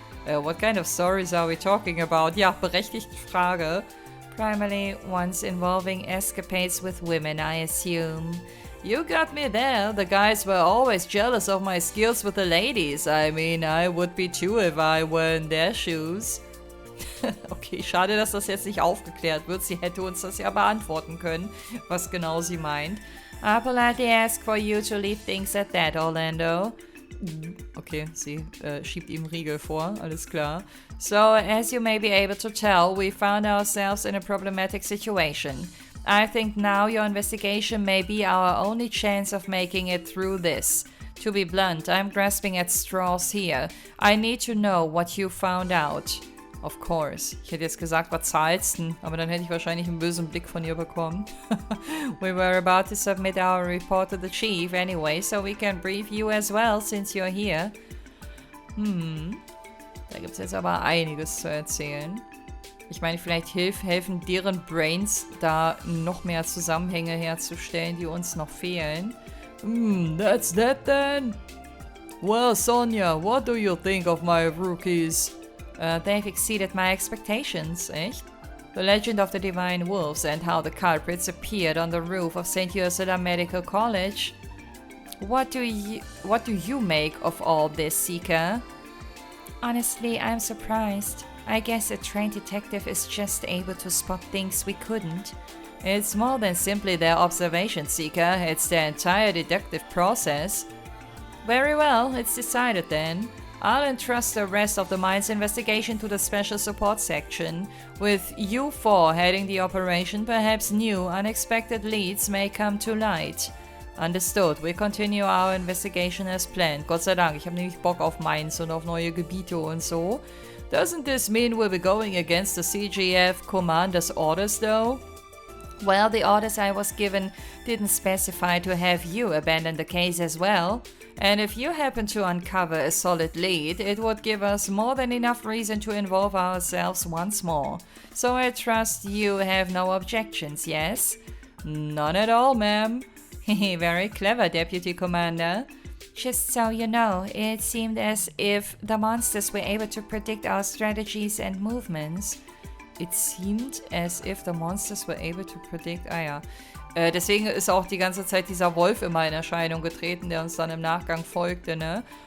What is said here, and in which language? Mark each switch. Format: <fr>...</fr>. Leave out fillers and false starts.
<en>What kind of stories are we talking about?</en> <de>Ja, berechtigte Frage.</de> <en>Primarily ones involving escapades with women, I assume. You got me there. The guys were always jealous of my skills with the ladies. I mean, I would be too if I were in their shoes.</en> <de>Okay, schade, dass das jetzt nicht aufgeklärt wird. Sie hätte uns das ja beantworten können, was genau sie meint.</de> <en>I politely ask for you to leave things at that, Orlando.</en> <de>Okay, sie schiebt ihm Riegel vor, alles klar.</de> <en>So, as you may be able to tell, we found ourselves in a problematic situation. I think now your investigation may be our only chance of making it through this. To be blunt, I'm grasping at straws here. I need to know what you found out. Of course.</en> <de>Ich hätte jetzt gesagt, was zahlst du? Aber dann hätte ich wahrscheinlich einen bösen Blick von ihr bekommen.</de> <en>We were about to submit our report to the chief anyway, so we can brief you as well, since you're here.</en> <de>Da gibt's jetzt aber einiges zu erzählen. Ich meine, vielleicht helfen deren Brains, da noch mehr Zusammenhänge herzustellen, die uns noch fehlen.</de> <en>That's that then? Well, Sonja, what do you think of my rookies? They've exceeded my expectations,</en> <de>echt?</de> <en>The legend of the Divine Wolves and how the culprits appeared on the roof of St. Ursula Medical College. What do you make of all this, Seeker? Honestly, I'm surprised. I guess a trained detective is just able to spot things we couldn't. It's more than simply their observation, Seeker. It's their entire deductive process. Very well, it's decided then. I'll entrust the rest of the mine's investigation to the Special Support Section. With you four heading the operation, perhaps new, unexpected leads may come to light. Understood. We continue our investigation as planned.</en> <de>Gott sei Dank, ich habe nämlich Bock auf Mines und auf neue Gebiete und so.</de> <en>Doesn't this mean we'll be going against the CGF commander's orders though? Well, the orders I was given didn't specify to have you abandon the case as well. And if you happen to uncover a solid lead, it would give us more than enough reason to involve ourselves once more. So I trust you have no objections, yes? None at all, ma'am. Very clever, Deputy Commander. Just so you know, it seemed as if the monsters were able to predict our strategies and movements. It seemed as if the monsters were able to predict...</en> <de>Ah ja. Deswegen ist auch die ganze Zeit dieser Wolf immer in Erscheinung getreten, der uns dann im Nachgang folgte, ne?</de>